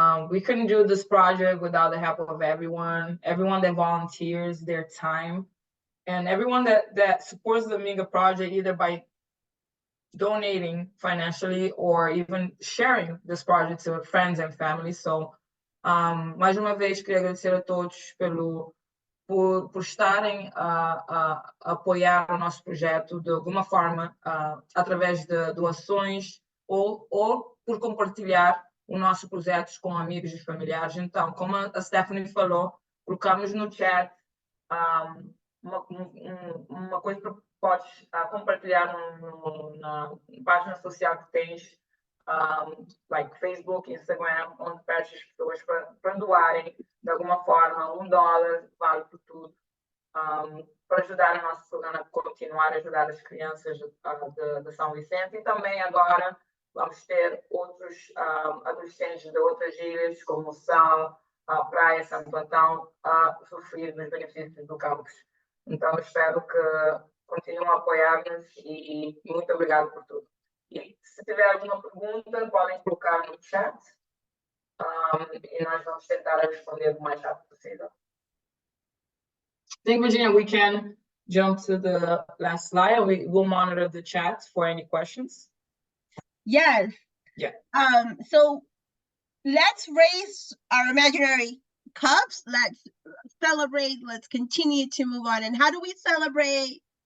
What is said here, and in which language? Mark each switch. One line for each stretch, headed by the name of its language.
English: We couldn't do this project without the help of everyone that volunteers their time, and everyone that supports the Amiga project either by donating financially or even sharing this project to friends and family. So,
Portuguese: mais uma vez, queria agradecer a todos por estarem a apoiar o nosso projeto de alguma forma, através de doações ou por compartilhar os nossos projetos com amigos e familiares. Então, como a Stephanie falou, colocamos no chat uma coisa que podes compartilhar na página social que tens, like Facebook, Instagram, onde pedes as pessoas para doarem de alguma forma $1, vale por tudo, para ajudar a nossa programa a continuar a ajudar as crianças de São Vicente. E também agora vamos ter outros adolescentes de outras ilhas, como Sal, Praia, Santo Antão, a sofrer nos benefícios do campus. Então, espero que continuem a apoiar-nos e muito obrigado por tudo. E se tiver alguma pergunta, podem colocar no chat e nós vamos tentar responder o mais rápido possível.
English: I think, Virginia, we can jump to the last slide. We will monitor the chat for any questions. Yes. Yeah. So let's raise our imaginary cups. Let's celebrate. Let's continue to move on. And how do we celebrate?